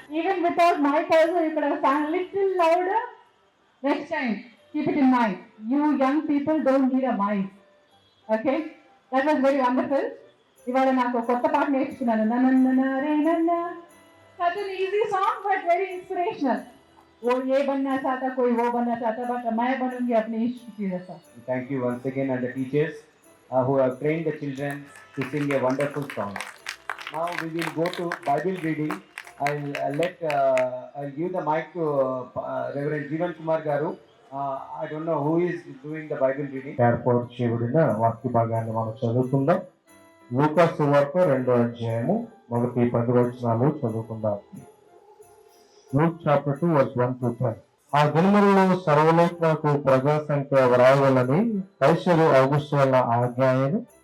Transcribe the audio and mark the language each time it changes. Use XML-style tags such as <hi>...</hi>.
<en>Even without mic also, you could have sang little louder. Next time, keep it in mind. You young people don't need a mic. Okay? That was very wonderful.</en> <te>ఇవాళ నాకు కొత్త పాట నేర్చుకున్నాను. నన్న రే నన్న.</te> <en>Such an easy song but very inspirational.</en> <hi>वो ये बनना चाहता कोई वो बनना चाहता but मैं बनूंगी अपने इश्क की जैसा.</hi> <en>Thank you once again and the teachers who have trained the children to sing a wonderful song. Now we will go to Bible reading. I'll give the mic to Reverend Jeevan Kumar Garu. I don't know who is doing the Bible reading.</en> <te>ఏర్పాటు చేయబడిన వాక్య భాగాన్ని మనం చదువుకుందాం. లూకా సువార్త 2వ అధ్యాయము మొదటి 10 వచనాలు చదువుకుందాం. Luke chapter 2</te> <en>verse 1 to 10.</en> <te>ఆ దినములలో సర్వలోకమునకు ప్రజా సంఖ్య వ్రాయవలని కైసరు ఔగుస్తు వలన ఆజ్ఞ అయ్యెను.</te>